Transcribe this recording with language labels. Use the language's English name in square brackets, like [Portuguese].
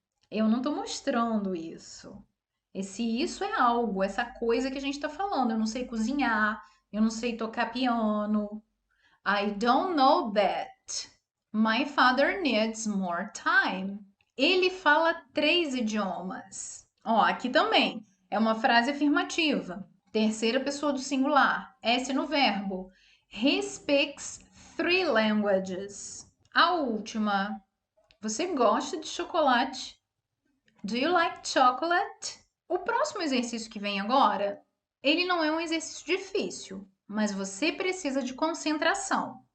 [Portuguese] Eu não estou mostrando isso. Esse isso é algo, essa coisa que a gente está falando. Eu não sei cozinhar, eu não sei tocar piano. [English] I don't know that. My father needs more time. [Portuguese] Ele fala 3 idiomas. Ó, aqui também é uma frase afirmativa. Terceira pessoa do singular. S no verbo. [English] He speaks 3 languages. [Portuguese] A última. Você gosta de chocolate? [English] Do you like chocolate? [Portuguese] O próximo exercício que vem agora, ele não é um exercício difícil, mas você precisa de concentração.